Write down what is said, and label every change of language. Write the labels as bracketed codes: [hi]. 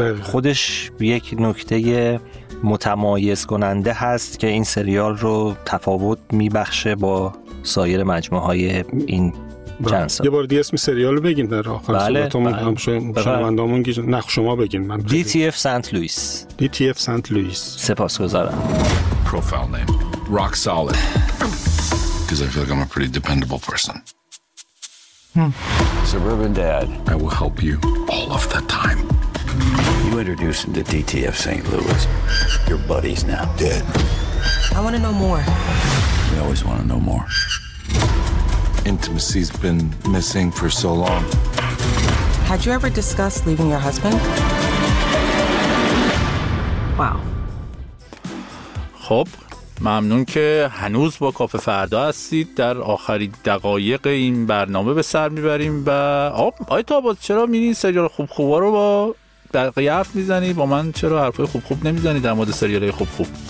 [fa] خودش یک نکته متمایز کننده هست که این سریال رو تفاوت میبخشه با سایر مجموعه های این چند سال. یه بار دیگه اسم سریال رو بگین در آخر صحبتمون، هم شنوندامون گیر نخ شما بگین. من DTF سنت لوئیس. DTF سنت لوئیس. سپاسگزارم. پروفایل نیم راک سالید. [en] Cuz I feel like I'm a pretty dependable person. Suburban dad. I will help you all of the time. You introduce him to DTF St. Louis. Your buddy's now dead. I want to know more. We always want to know more. Intimacy's been missing for so long. Had you ever discussed leaving your husband? Wow. [fa] خب ممنون که هنوز با کافه فردا هستید. در آخرین دقایق این برنامه به سر میبریم و آقای تاباز چرا میرین سریال خوب خوبا رو با بقیه حرف میزنی، با من چرا حرفای خوب خوب نمیزنی در مورد سریال های خوب خوب؟